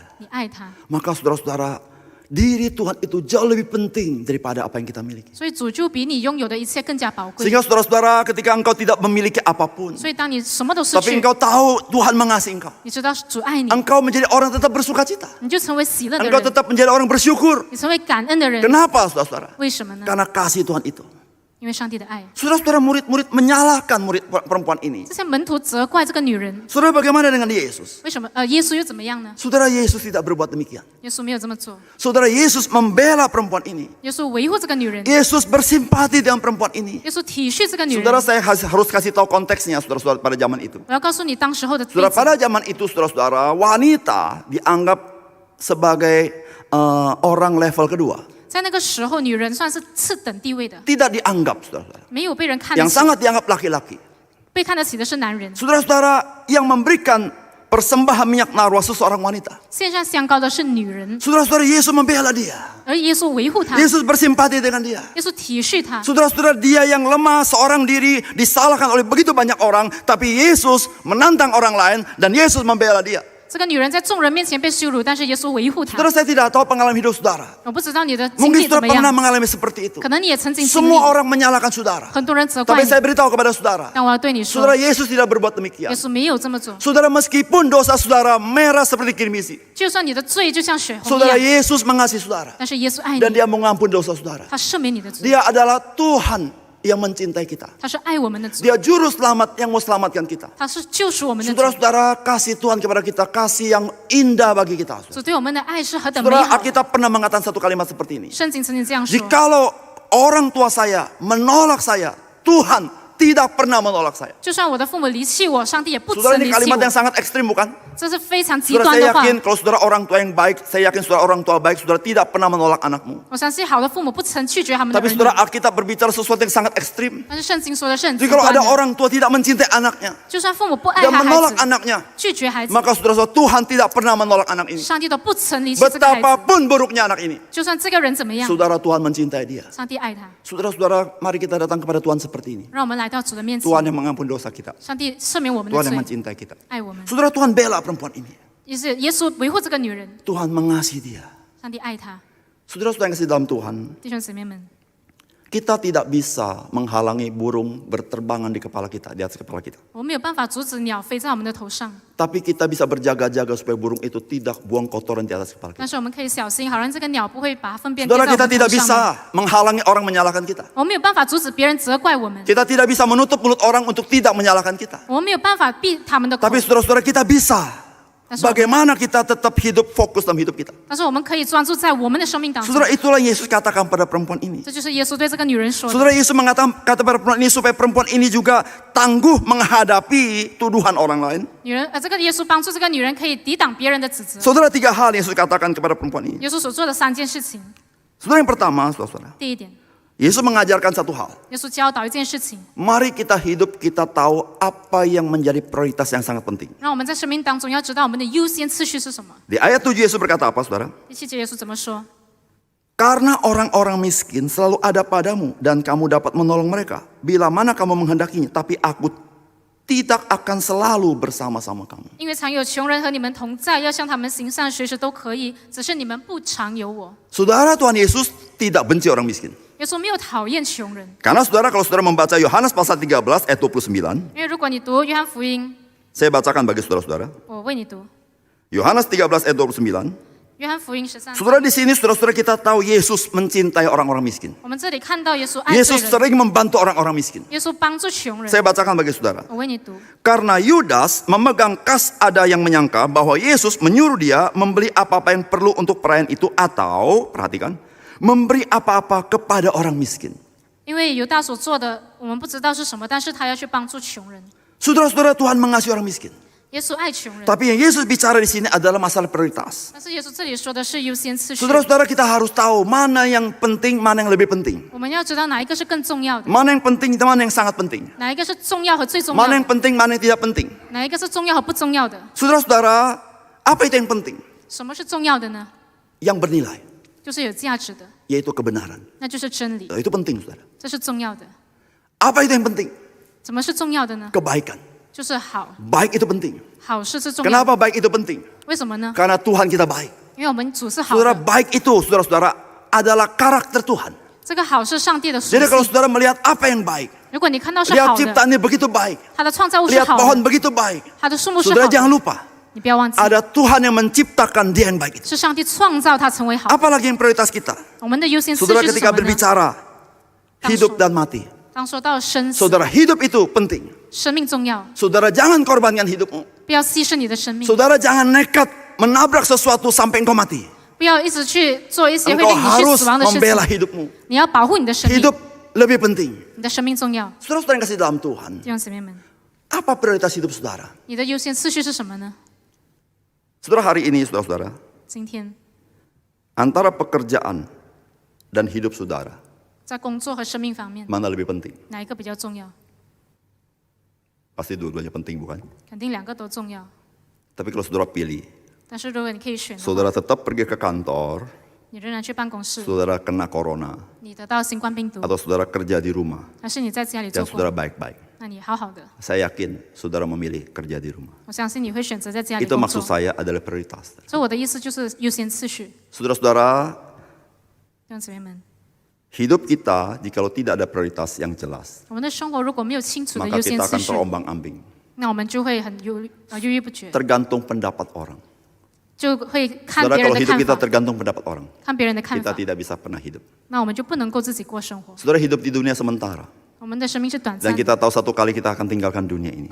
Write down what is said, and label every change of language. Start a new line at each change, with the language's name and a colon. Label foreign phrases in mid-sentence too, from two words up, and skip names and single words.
Chinese: 你爱他，
Indonesian: maka saudara-saudara, diri Tuhan itu jauh lebih penting daripada apa yang kita miliki.
Chinese: 所以主就比你拥有的一切更加宝贵。
Indonesian: Sehingga saudara-saudara, ketika engkau tidak memiliki apapun,
Chinese: 所以当你什么都失
Indonesian: tapi
Chinese: 去，
Indonesian: engkau tahu Tuhan mengasihi engkau,
Chinese: 你知道主爱你，
Indonesian: engkau menjadi orang tetap bersuka cita,
Chinese: 你就成为喜乐的
Indonesian: engkau
Chinese: 人，
Indonesian: tetap menjadi orang bersyukur.
Chinese: 你成为感恩的人。
Indonesian: Kenapa saudara-saudara?
Chinese: 为什么呢？
Indonesian: Karena kasih Tuhan itu.
Chinese: 因为上帝的爱。
Indonesian: Saudara-saudara, murid-murid menyalahkan murid perempuan ini.
Chinese: 这些门徒责怪这个女人，
Indonesian: Saudara, bagaimana dengan Yesus?
Chinese: 为什么？耶稣又怎么样呢？
Indonesian: Saudara, Yesus tidak berbuat demikian.
Chinese: 耶稣没有这么做，
Indonesian: Saudara, Yesus membela perempuan ini.
Chinese: 耶稣维护这个女人，
Indonesian: Yesus bersimpati dengan perempuan ini.
Chinese: 耶稣体恤这个女人。
Indonesian: Saudara, saya harus kasih tahu konteksnya, saudara-saudara, pada zaman itu.
Chinese: 我要告诉你当时候的背
Indonesian: Saudara,
Chinese: 景。
Indonesian: pada zaman itu, saudara-saudara, wanita dianggap sebagai orang level kedua.
Chinese: 在那个时候，女人算是次等地位的，
Indonesian: Tidak dianggap, saudara-saudara.
Chinese: 没有被人看得
Indonesian: Yang
Chinese: 起，
Indonesian: sangat dianggap laki-laki.
Chinese: 被看得起的是男人。
Indonesian: Saudara-saudara, yang memberikan persembahan minyak narwa seseorang wanita.
Chinese: 献上香膏的是女人，
Indonesian: Saudara-saudara, Yesus membela dia.
Chinese: 而耶稣维护她，
Indonesian: Yesus bersimpati dengan dia.
Chinese: 耶稣体恤她。
Indonesian: Saudara-saudara, dia yang lemah seorang diri disalahkan oleh begitu banyak orang, tapi Yesus menantang orang lain dan Yesus membela dia.
Chinese: 这个女人在众人面前被羞辱，但是耶稣维护她。
Indonesian: Saudara, saya tidak tahu pengalaman hidup saudara.
Chinese: 我不知道你的经
Indonesian: Mungkin
Chinese: 历怎
Indonesian: saudara
Chinese: 么
Indonesian: pernah
Chinese: 样，
Indonesian: mengalami seperti itu.
Chinese: 可能你也曾经经历。
Indonesian: Semua orang menyalahkan saudara.
Chinese: 很多人责怪
Indonesian: Tapi
Chinese: 你，
Indonesian: saya beritahu kepada saudara,
Chinese: 但我要对你说，
Indonesian: saudara, Yesus tidak berbuat
Chinese: 耶
Indonesian: demikian.
Chinese: 稣没有这么做。
Indonesian: Saudara, meskipun dosa saudara merah seperti kirmisi,
Chinese: 就算你的罪就像血红
Indonesian: saudara,
Chinese: 一样，
Indonesian: Yesus mengasihi saudara
Chinese: 但是耶稣爱
Indonesian: dan
Chinese: 你，
Indonesian: dia mengampuni dosa saudara.
Chinese: 他赦免你的罪，
Indonesian: Dia adalah Tuhan yang mencintai kita.
Chinese: 他是爱我们的主，
Indonesian: Dia juru selamat yang mau selamatkan kita.
Chinese: 他是救赎我们的主。
Indonesian: Saudara-saudara, kasih Tuhan kepada kita, kasih yang indah bagi kita.
Chinese: 主对我们的爱是何等美
Indonesian: Saudara,
Chinese: 好。
Indonesian: Alkitab pernah mengatakan satu kalimat seperti ini.
Chinese: 圣经曾经这样说：
Indonesian: Jikalau orang tua saya menolak saya, Tuhan tidak pernah menolak saya.
Chinese: 就算我的父母离弃我，上帝也不
Indonesian: Saudara,
Chinese: 曾
Indonesian: ini
Chinese: 离弃
Indonesian: kalimat yang
Chinese: 我。
Indonesian: sangat ekstrim bukan?
Chinese: 这是非常极
Indonesian: Saudara,
Chinese: 端
Indonesian: saya
Chinese: 的话。
Indonesian: yakin kalau saudara orang tua yang baik, saya yakin saudara orang tua baik, saudara tidak pernah menolak anakmu.
Chinese: 我相信好的父母不曾拒绝他们的
Indonesian: Tapi
Chinese: 儿女，
Indonesian: saudara, Alkitab berbicara sesuatu yang sangat ekstrim.
Chinese: 但是圣经说的是很
Indonesian: Jadi
Chinese: 极
Indonesian: kalau
Chinese: 端
Indonesian: ada
Chinese: 的。
Indonesian: orang tua tidak mencintai anaknya
Chinese: 就算父母不爱
Indonesian: dan
Chinese: 他孩
Indonesian: menolak
Chinese: 子，
Indonesian: anaknya,
Chinese: 拒绝孩子，
Indonesian: maka saudara-saudara, Tuhan tidak pernah menolak anak ini.
Chinese: 上帝都不曾离弃这个孩子。
Indonesian: Betapapun buruknya anak ini,
Chinese: 就算这个人怎么样，
Indonesian: saudara, Tuhan mencintai dia.
Chinese: 上帝爱他。
Indonesian: Saudara-saudara, mari kita datang kepada Tuhan seperti ini.
Chinese: 让我们来到主的面前，
Indonesian: Tuhan yang mengampuni dosa kita.
Chinese: 上帝赦免我们的
Indonesian: Tuhan yang
Chinese: 罪，
Indonesian: mencintai kita.
Chinese: 爱我们。
Indonesian: Saudara, Tuhan bela perempuan ini.
Chinese: 也是耶稣维护这个女人，
Indonesian: Tuhan mengasihi dia.
Chinese: 上帝爱她。
Indonesian: Saudara-saudara yang kasih dalam Tuhan,
Chinese: 弟兄姊妹们，
Indonesian: kita tidak bisa menghalangi burung berterbangan di kepala kita, di atas kepala kita.
Chinese: 我们没有办法阻止鸟飞在我们的头上，
Indonesian: Tapi kita bisa berjaga-jaga supaya burung itu tidak buang kotoran di atas kepala kita.
Chinese: 但是我们可以小心，好让这个鸟不会把粪便跌在
Indonesian: Saudara,
Chinese: 我
Indonesian: kita
Chinese: 们
Indonesian: tidak
Chinese: 头上
Indonesian: bisa
Chinese: 面。
Indonesian: menghalangi orang menyalahkan kita.
Chinese: 我们没有办法阻止别人责怪我们，
Indonesian: Kita tidak bisa menutup mulut orang untuk tidak menyalahkan kita.
Chinese: 我们没有办法闭他们的口
Indonesian: Tapi，saudara-saudara, kita bisa.
Chinese: 但是我们
Indonesian: Bagaimana kita tetap hidup fokus dalam hidup kita.
Chinese: 但是我们可以专注在我们的生命当中。
Indonesian: Saudara, itulah yang Yesus katakan pada perempuan ini.
Chinese: 这就是耶稣对这个女人说的。
Indonesian: Saudara, Yesus mengatakan kata pada perempuan ini supaya perempuan ini juga tangguh menghadapi tuduhan orang lain.
Chinese: 这个耶稣帮助这个女人可以抵挡别人的指责。
Indonesian: Saudara, 3 hal yang Yesus katakan kepada perempuan ini.
Chinese: 耶稣所做的3件事情，
Indonesian: Saudara, yang pertama, saudara,
Chinese: 第一点，
Indonesian: Yesus mengajarkan satu hal.
Chinese: 耶稣教导一件事情，
Indonesian: Mari kita hidup, kita tahu apa yang menjadi prioritas yang sangat penting.
Chinese: 让我们在生命当中要知道我们的优先次序是什么。
Indonesian: Di ayat 7 Yesus berkata apa, saudara?
Chinese: 第7节耶稣怎么说？
Indonesian: Karena orang-orang miskin selalu ada padamu dan kamu dapat menolong mereka bila mana kamu menghendakinya, tapi aku tidak akan selalu bersama-sama kamu.
Chinese: 因为常有穷人和你们同在，要向他们行善，随时都可以，只是你们不常有我。
Indonesian: Saudara, Tuhan Yesus tidak benci orang miskin.
Chinese: 耶稣没有讨厌穷人，
Indonesian: Karena saudara, kalau saudara membaca Yohanes pasal 13 ayat 29,
Chinese: 因为如果你读约翰福音，
Indonesian: saya bacakan bagi saudara-saudara.
Chinese: 我为你读
Indonesian: Yohanes 13 ayat 29.
Chinese: 约翰福音13章。
Indonesian: Saudara, di sini saudara-saudara kita tahu Yesus mencintai orang-orang miskin.
Chinese: 我们这里看到耶稣爱罪
Indonesian: Yesus
Chinese: 人，
Indonesian: sering membantu orang-orang miskin.
Chinese: 耶稣帮助穷人。
Indonesian: Saya bacakan bagi saudara.
Chinese: 我为你读，
Indonesian: Karena Yudas memegang kas, ada yang menyangka bahwa Yesus menyuruh dia membeli apa-apa yang perlu untuk perayaan itu atau, perhatikan, memberi apa-apa kepada orang miskin.
Chinese: 因为犹大所做的，我们不知道是什么，但是他要去帮助穷人。
Indonesian: Saudara-saudara, Tuhan mengasihi orang miskin.
Chinese: 耶稣爱穷人，
Indonesian: Tapi yang Yesus bicara di sini adalah masalah prioritas.
Chinese: 但是耶稣这里说的是优先次序。
Indonesian: Saudara-saudara, kita harus tahu mana yang penting, mana yang lebih penting.
Chinese: 我们要知道哪一个是更重要的，
Indonesian: Mana yang penting, mana yang sangat penting.
Chinese: 哪一个是重要和最重要
Indonesian: Mana
Chinese: 的，
Indonesian: yang penting, mana yang tidak penting.
Chinese: 哪一个是重要和不重要的。
Indonesian: Saudara-saudara, apa itu yang penting?
Chinese: 什么是重要的呢？
Indonesian: Yang bernilai,
Chinese: 就是有价值的，
Indonesian: yaitu kebenaran.
Chinese: 那就是真理，
Indonesian: Itu penting, saudara.
Chinese: 这是重要的。
Indonesian: Apa itu yang penting?
Chinese: 怎么是重要的呢？
Indonesian: Kebaikan.
Chinese: 就是好，
Indonesian: Baik itu penting.
Chinese: 好事是重要的。
Indonesian: Kenapa baik itu penting?
Chinese: 为什么呢？
Indonesian: Karena Tuhan kita baik.
Chinese: 因为我们主是好
Indonesian: Saudara,
Chinese: 的，
Indonesian: baik itu, saudara-saudara, adalah karakter Tuhan.
Chinese: 这个好是上帝的属
Indonesian: Jadi kalau
Chinese: 性。
Indonesian: saudara melihat apa yang baik,
Chinese: 如果你看到是
Indonesian: lihat
Chinese: 好的，
Indonesian: ciptaannya begitu baik,
Chinese: 它的创造物是
Indonesian: lihat
Chinese: 好
Indonesian: pohon
Chinese: 的，
Indonesian: begitu baik,
Chinese: 它的树木是
Indonesian: saudara
Chinese: 好
Indonesian: jangan
Chinese: 的，
Indonesian: lupa,
Chinese: 你不要忘记，
Indonesian: ada Tuhan yang menciptakan dia yang baik itu.
Chinese: 是上帝创造它成为好的。
Indonesian: Apalagi yang prioritas kita?
Chinese: 我们的优先次
Indonesian: Saudara
Chinese: 序是
Indonesian: ketika
Chinese: 什么呢？
Indonesian: berbicara hidup dan mati,
Chinese: 当说到生死，
Indonesian: saudara hidup itu penting.
Chinese: 生命重要，
Indonesian: Saudara jangan korbankan hidupmu.
Chinese: 不要牺牲你的生命，
Indonesian: Saudara jangan nekat menabrak sesuatu sampai engkau mati.
Chinese: 不要一直去做一些会
Indonesian: Engkau
Chinese: 令你去
Indonesian: harus
Chinese: 死亡的事
Indonesian: membela
Chinese: 情。
Indonesian: hidupmu.
Chinese: 你要保护你的生命，
Indonesian: Hidup lebih penting.
Chinese: 你的生命重要。
Indonesian: Saudara-saudara yang kasih dalam Tuhan,
Chinese: 弟兄姊妹们，
Indonesian: apa prioritas hidup saudara?
Chinese: 你的优先次序是什么呢？
Indonesian: Saudara, hari ini saudara-saudara,
Chinese: 今天
Indonesian: antara pekerjaan dan hidup saudara,
Chinese: 在工作和生命方面，
Indonesian: mana lebih penting?
Chinese: 哪一个比较重要？
Indonesian: Pasti dua-duanya penting, bukan?
Chinese: 肯定两个都重要。
Indonesian: Tapi kalau saudara pilih,
Chinese: 但是如果你可以选的话，
Indonesian: saudara tetap pergi ke kantor,
Chinese: 你仍然去办公室，
Indonesian: saudara kena corona,
Chinese: 你得到新冠病毒，
Indonesian: atau saudara kerja di rumah,
Chinese: 还是你在家里做
Indonesian: dan saudara
Chinese: 工，
Indonesian: baik-baik.
Chinese: 那你好好的，
Indonesian: Saya yakin saudara memilih kerja di rumah.
Chinese: 我相信你会选择在家里
Indonesian: Itu
Chinese: 工
Indonesian: maksud
Chinese: 作。
Indonesian: saya adalah prioritas.
Chinese: 所以我的意思就是优先次序，
Indonesian: Saudara-saudara,
Chinese: 弟兄姊妹们，
Indonesian: hidup kita jikalau tidak ada prioritas yang jelas,
Chinese: 我们的生活如果没有清楚的
Indonesian: maka
Chinese: 优先
Indonesian: kita
Chinese: 次
Indonesian: akan
Chinese: 序，
Indonesian: terombang-ambing.
Chinese: 那我们就会很犹豫不决，
Indonesian: Tergantung pendapat orang.
Chinese: 就会看
Indonesian: Saudara,
Chinese: 别人
Indonesian: kalau
Chinese: 的
Indonesian: hidup
Chinese: 看
Indonesian: kita
Chinese: 法，
Indonesian: tergantung pendapat orang,
Chinese: 看别人的看
Indonesian: kita
Chinese: 法，
Indonesian: tidak bisa pernah hidup.
Chinese: 那我们就不能够自己过生活。
Indonesian: Saudara, hidup di dunia sementara,
Chinese: 我们的生命是短
Indonesian: dan
Chinese: 暂的，
Indonesian: kita tahu satu kali kita akan tinggalkan dunia ini.